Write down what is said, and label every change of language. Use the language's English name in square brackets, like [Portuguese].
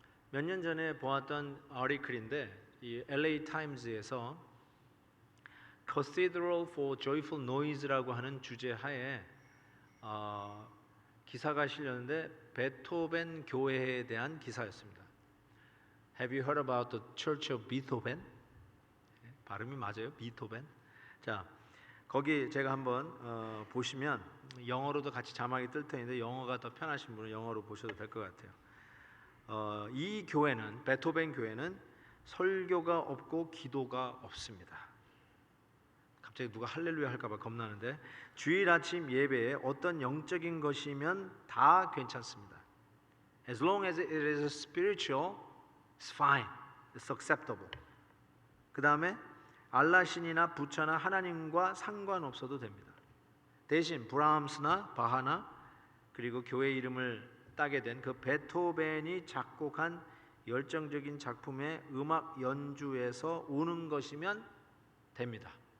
[Korean] 몇 년 전에 보았던 아티클인데 이 LA 타임즈에서 Cathedral for Joyful Noise라고 하는 주제하에 기사가 실렸는데 베토벤 교회에 대한 기사였습니다. [English] Have you heard about the Church of Beethoven? [Korean] 발음이 맞아요? 비토벤. 자, 거기 제가 한번 보시면 영어로도 같이 자막이 뜰 텐데 영어가 더 편하신 분은 영어로 보셔도 될 것 같아요. 이 교회는 베토벤 교회는 설교가 없고 기도가 없습니다. 갑자기 누가 할렐루야 할까봐 겁나는데 주일 아침 예배에 어떤 영적인 것이면 다 괜찮습니다. [English] As long as it is spiritual, it's fine, it's acceptable. [Korean] 그 다음에 알라신이나 부처나 하나님과 상관없어도 됩니다. 대신 브라함스나 바하나 그리고 교회 이름을 따게 된 그 베토벤이 작곡한 열정적인 작품의 음악 연주에서 오는 것이면 됩니다.